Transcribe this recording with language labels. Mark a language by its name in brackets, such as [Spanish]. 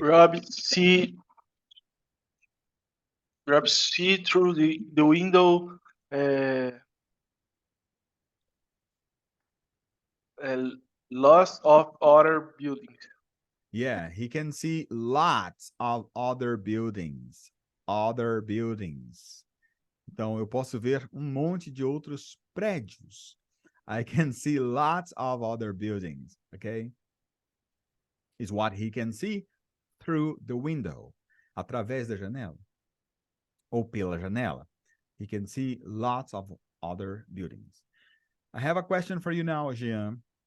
[English] Rob see through the window uh, lots of other buildings. yeah, he can see lots of other buildings. Other buildings. [Portuguese] Então, eu posso ver monte de outros prédios. [English] I can see lots of other buildings, okay? Is what he can see through the window. [Portuguese] Através da janela. Ou pela janela. [English] He can see lots of other buildings. I have a question for you now, Jean.